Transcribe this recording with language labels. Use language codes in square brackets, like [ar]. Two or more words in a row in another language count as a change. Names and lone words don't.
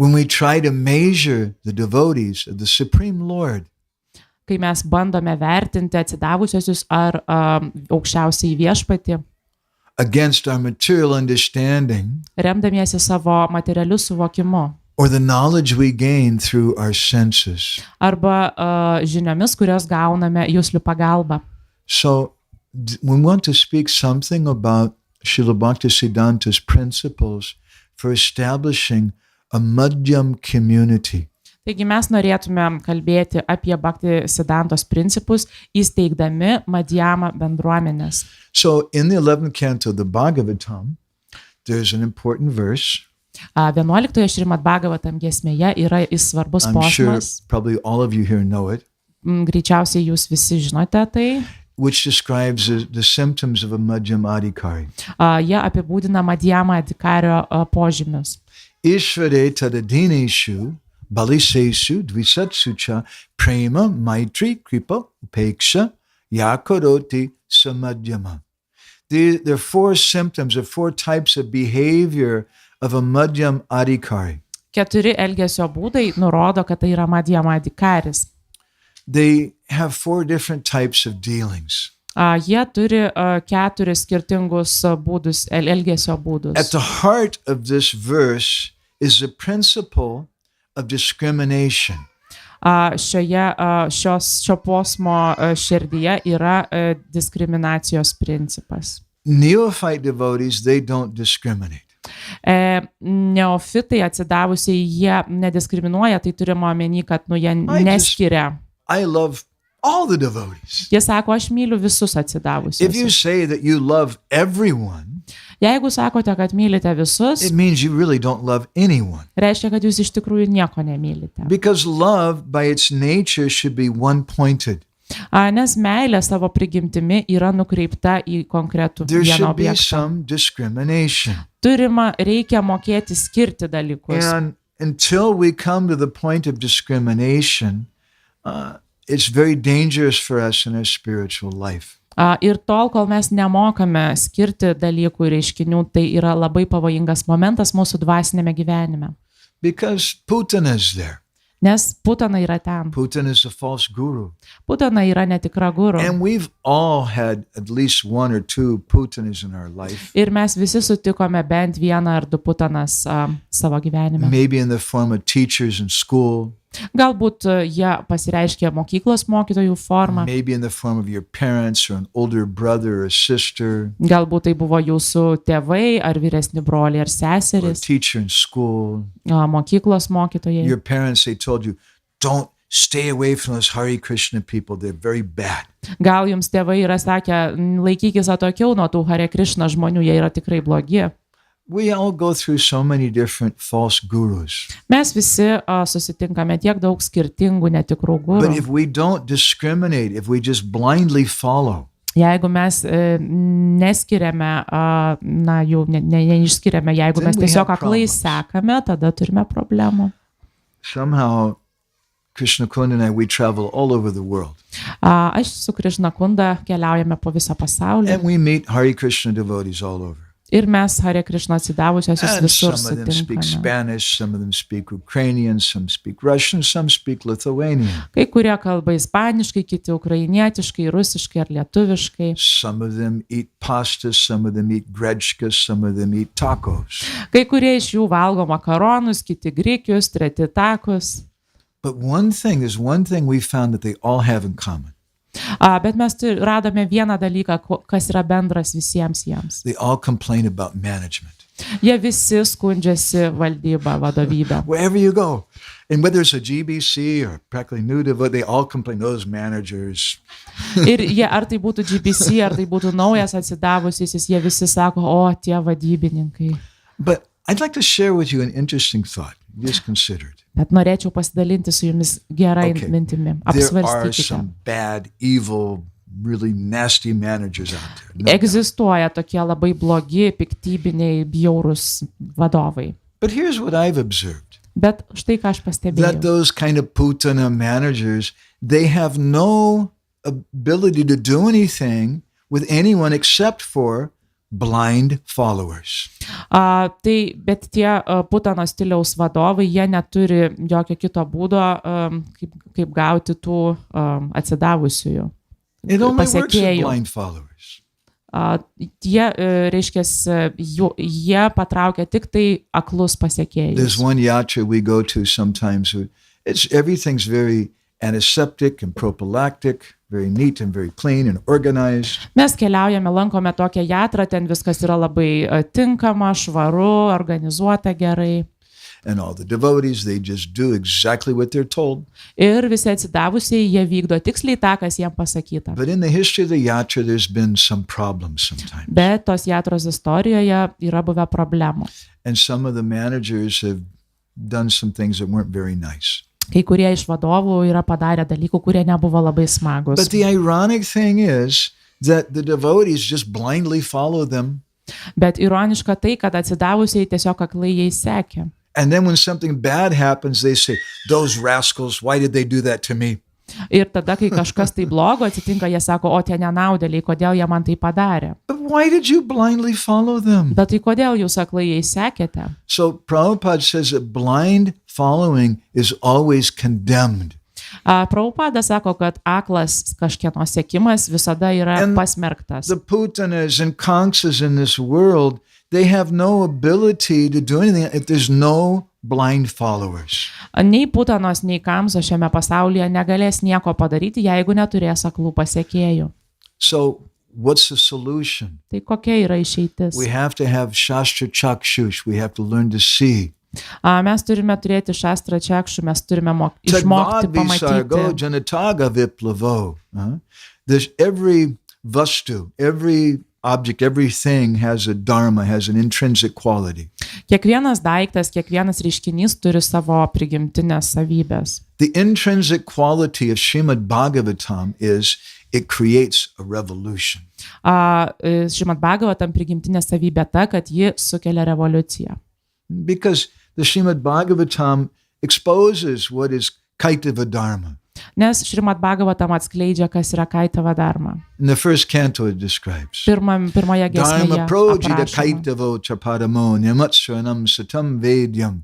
[en] when we try to measure the devotees of the Supreme Lord, [lt] kai mes bandome vertinti atsidavusiosius ar aukščiausiai viešpatį, [en] against our material understanding, [lt] remdamiesi savo materialiu suvokimu, [en] or the knowledge we gain through our senses. [lt] arba žiniomis, kurios gauname juslių pagalba. [en] So we want to speak something about Šrila Bhaktisiddhanta's principles for establishing a Madhyam community. [lt] Taigi mes norėtume kalbėti apie Bhaktisiddhantos principus, įsteigdami Madhjamą bendruomenės. [en] So in the 11th canto of the Bhagavatam, there's an important verse. [lt] 11 Šrimad-Bhagavatam giesmėje yra svarbus [en] I'm sure [lt] posmas. [en] probably all of you here know it, [lt] Greičiausiai jūs visi žinote tai. [en] which describes the symptoms of a [sa] Madhyam Adhikari. [lt] Jie apibūdina [sa] Madhjamą adhikario [lt] požymius. [sa] Ishvare tadadineshu balisesu dvisatsu cha prema maitri kripa upeksha yakaroti samadhyama. [en] There are four symptoms or four types of behavior of a [sa] Madhyam Adhikari. [lt] 4 elgesio būdai nurodo, kad tai yra [sa] Madhjama adhikaris. [en] They have 4 different types of dealings. [lt] Jie turi 4 skirtingus būdus, elgesio būdus. [en] At the heart of this verse is the principle of discrimination. [lt] Šio posmo širdyje yra diskriminacijos principas. [en] Neophyte devotees, they don't discriminate. [lt] Neofitai atsidavusiai jie nediskriminuoja, tai turime omeny, kad jie neskiria. [en] I love all the devotees. [lt] Jie sako, aš myliu visus [en] If you [lt] atsidavusius. [en] say that you love everyone, [lt] Jeigu sakote, kad mylite visus, [en] it means you really don't love anyone. [lt] reiškia, kad jūs iš tikrųjų nieko nemylite. [en] Because love, by its nature, should be one-pointed. [lt] Nes meilė savo prigimtimi yra nukreipta į konkretų [en] There [lt] vieną [en] should be [lt] objektą. [en] some discrimination. [lt] Reikia mokėti skirti dalykus. [en] And until we come to the point of discrimination, it's very dangerous for us in our spiritual life. [lt] Ir tol, kol mes nemokame skirti dalykų ir reiškinių, tai yra labai pavojingas momentas mūsų dvasinėme gyvenime. [en] Because Putana is there. [lt] Nes Putana yra ten. [en] Putana is a false guru. [lt] Putana yra netikra guru. [en] And we've all had at least 1 or 2 Putanas in our life. [lt] Ir mes visi sutikome bent 1 ar 2 putanas savo gyvenime. [en] Maybe in the form of teachers in school. [lt] Galbūt jie pasireiškia mokyklos mokytojų formą. [en] Maybe in the form of your parents or an older brother or sister. [lt] Galbūt tai buvo jūsų tėvai ar vyresni broliai ar [en] Or a [lt] seserys. [en] teacher in school. [lt] Mokyklos mokytojai. [en] Your parents, they told you, don't stay away from those Hare Krishna people. They're very bad. [lt] Gal jums tėvai yra sakę, laikykis atokiau nuo tų Hare Krishna žmonių, jie yra tikrai blogi. [en] We all go through so many different false gurus. [lt] Mes visi susitinkame tiek daug skirtingų netikrų gurų. [en] But if we don't discriminate, if we just blindly follow, [lt] Jeigu mes neskiriame, jų neišskiriame, jeigu mes tiesiog aklai sekame, tada turime problemų. [en] somehow Krishna Kunda and I, we travel all over the world. [lt] Aš su Krišna Kunda keliaujame po visą pasaulį. [en] And we meet Hare Krishna devotees all over. [lt] Ir mes Hare Krishna atsidavusiosius [en] And [lt] visur [en] some of them speak [lt] sutinkame. [en] Spanish, some of them speak Ukrainian, some speak Russian, some speak Lithuanian. [lt] Kai kurie kalba ispaniškai, kiti ukrainietiškai, rusiškai ar lietuviškai. [en] Some of them eat pasta, some of them eat grechka, some of them eat tacos. [lt] Kai kurie iš jų valgo makaronus, kiti grikius, treti takus. [en] But there's one thing we found that they all have in common. [lt] Bet mes radome vieną dalyką, kas yra bendras visiems jiems. [en] They all complain about management. [lt] Jie visi skundžiasi valdybą, vadovybę. [en] Wherever you go, and whether it's a GBC or practically new devote, they all complain, those managers. [lt] Ir jie, ar tai būtų GBC, ar tai būtų naujas atsidavusysis, jie visi sako, o tie vadybininkai. [en] But I'd like to share with you an interesting thought. Just consider it. [lt] Bet norėčiau pasidalinti su jumis gerai mintimi. [en] There are [lt] Apsvarstykite. [en] some bad, evil, really nasty managers out there. No doubt. [lt] Egzistuoja tokie labai blogi, piktybiniai, bjaurūs vadovai. [en] But here's what I've observed. [lt] Bet štai ką aš [en] That [lt] pastebėjau. [en] those kind of putana managers, they have no ability to do anything with anyone except for blind followers. [lt] Tai, bet tie putano stiliaus vadovai, jie neturi jokio kito būdo, kaip gauti tų atsidavusiųjų [en] It only works with [lt] pasekėjų. [en] blind followers. [lt] Jie patraukia tik tai aklus [en] There's [lt] pasekėjus. [en] one yatra we go to sometimes. Everything's very antiseptic and prophylactic, very neat and very clean and organized. [lt] Mes keliaujame, lankome tokią jatrą, ten viskas yra labai tinkama, švaru, organizuota gerai. [en] And all the devotees, they just do exactly what they're told. [lt] Ir visi atsidavusiai, jie vykdo tiksliai tą, kas jiems pasakyta. [en] But in the history of the yatra, there's been some problems sometimes. [lt] Bet tos jatros istorijoje yra buvę problemų. [en] And some of the managers have done some things that weren't very nice. [lt] Kai kurie iš vadovų yra padarę dalykų, kurie nebuvo labai smagus. [en] But the ironic thing is that the devotees just blindly follow them. [lt] Bet ironiška tai, kad atsidavusiai tiesiog aklai jais sekė. [en] And then when something bad happens, they say, those rascals, why did they do that to me? [lt] Ir tada, kai kažkas tai blogo atsitinka, jie sako, o tie nenaudėliai, kodėl jie man tai padarė. [en] But why did you blindly follow them? [lt] Bet tai kodėl jūs aklai jais sekėte? [en] So Prabhupada says that blind following is always condemned. [lt] Prabhupada sako, kad aklas kažkieno sekimas visada yra [en] And [lt] pasmerktas. [en] The putanas and kanksas in this world, they have no ability to do anything if there's no blind followers. [lt] Nei putanos, nei kamso šiame pasaulyje negalės nieko padaryti, jeigu neturės aklų pasekėjų. [en] So what's the solution? [lt] Tai kokia yra išeitis? [en] We have to have [sa] shastra chakshush. [en] We have to learn to see. [lt] Mes turime turėti [sa] šastrą čakšų, [lt] mes turime išmokti [sa] Tadvad [lt] pamatyti. [sa] janataga viplavo. [en] There's every vastu, every object, everything has a dharma, has an intrinsic quality. [lt] Kiekvienas daiktas, kiekvienas reiškinys turi savo prigimtinės savybės. [en] The intrinsic quality of Šrimad-Bhagavatam is it creates a revolution. [lt] Šrimad-Bhagavatam prigimtinė savybė ta, kad ji sukelia revoliuciją. [en] Because the Šrimad-Bhagavatam exposes what is [sa] kaitava dharma. [lt] Nes Šrimad-Bhagavatam atskleidžia, kas yra [sa] kaitava dharma. [en] In the first canto it describes. [lt] Pirmoje [sa] Dharma [lt] giesmėje [sa] projita [lt] aprašoma. [sa] kaitavo chapadamo nyamatsaranam satam vedyam.